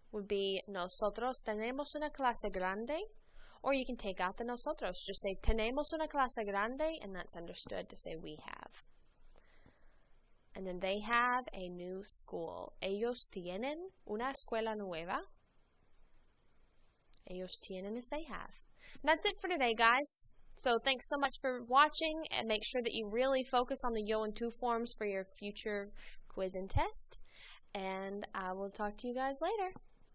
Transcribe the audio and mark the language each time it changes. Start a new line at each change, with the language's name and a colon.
English: would be
Spanish: nosotros tenemos una clase grande,
English: or you can take out the
Spanish: nosotros.
English: Just say
Spanish: tenemos una clase grande,
English: and that's understood to say we have. And then they have a new school.
Spanish: Ellos tienen una escuela nueva. Ellos tienen
English: is they have. And that's it for today, guys. So thanks so much for watching, and make sure that you really focus on the yo and tu forms for your future quiz and test. And I will talk to you guys later.